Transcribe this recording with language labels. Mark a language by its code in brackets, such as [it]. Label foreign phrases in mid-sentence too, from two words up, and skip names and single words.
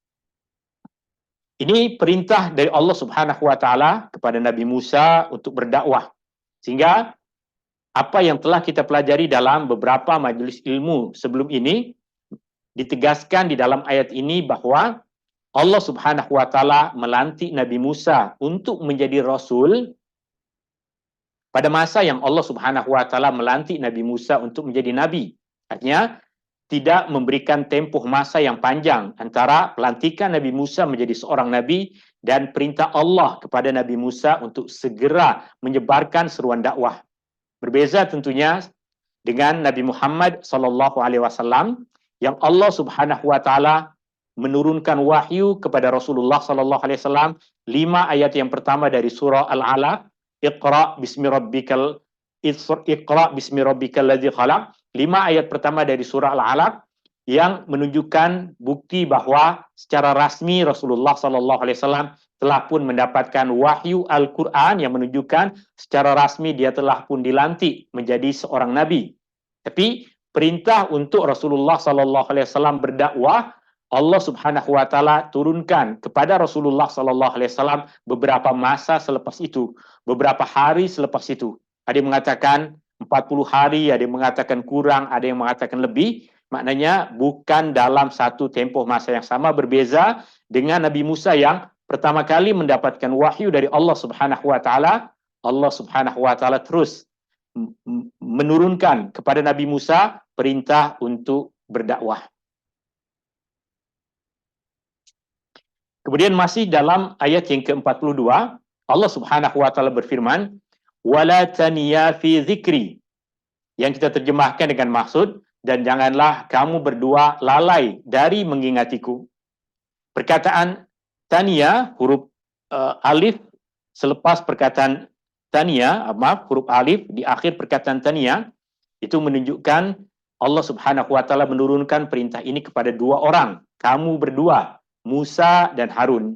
[ms] Ini perintah dari Allah [ar] سبحانه وتعالى [ms] kepada Nabi Musa untuk berdakwah. Sehingga apa yang telah kita pelajari dalam beberapa majelis ilmu sebelum ini ditegaskan di dalam ayat ini bahwa Allah [ar] سبحانه وتعالى [ms] melantik Nabi Musa untuk menjadi rasul pada masa yang Allah [ar] سبحانه وتعالى [ms] melantik Nabi Musa untuk menjadi nabi. Artinya tidak memberikan tempoh masa yang panjang antara pelantikan Nabi Musa menjadi seorang nabi dan perintah Allah kepada Nabi Musa untuk segera menyebarkan seruan dakwah. Berbeza tentunya dengan Nabi Muhammad sallallahu alaihi wasallam yang Allah [ar] سبحانه وتعالى [ms] menurunkan wahyu kepada Rasulullah [ar] صلى الله عليه وسلم [ms] 5 ayat yang pertama dari surah Al-Alaq, [ar] اقرأ باسم ربك الذي خلق. [ms] 5 ayat pertama dari surah Al-Alaq yang menunjukkan bukti bahwa secara rasmi Rasulullah [ar] صلى الله عليه وسلم [ms] telah pun mendapatkan wahyu Al-Qur'an yang menunjukkan secara rasmi dia telah pun dilantik menjadi seorang nabi. Tapi perintah untuk Rasulullah [ar] صلى الله عليه وسلم [ms] berdakwah Allah [ar] سبحانه وتعالى [ms] turunkan kepada Rasulullah [ar] صلى الله عليه وسلم [ms] beberapa masa selepas itu, beberapa hari selepas itu. Ada yang mengatakan 40 hari, ada yang mengatakan kurang, ada yang mengatakan lebih. Maknanya bukan dalam satu tempoh masa yang sama, berbeza dengan Nabi Musa yang pertama kali mendapatkan wahyu dari Allah [ar] سبحانه وتعالى. [ms] Allah [ar] سبحانه وتعالى [ms] terus menurunkan kepada Nabi Musa perintah untuk berdakwah. Kemudian masih dalam ayat yang ke-42, Allah [ar] سبحانه وتعالى [ms] berfirman, [ar] "ولا تنيا في ذكري." [ms] Yang kita terjemahkan dengan maksud, dan janganlah kamu berdua lalai dari mengingatiku. Perkataan taniya, huruf alif selepas perkataan taniya, huruf alif di akhir perkataan taniya, itu menunjukkan Allah [ar] سبحانه وتعالى [ms] menurunkan perintah ini kepada 2 orang, kamu berdua, Musa dan Harun.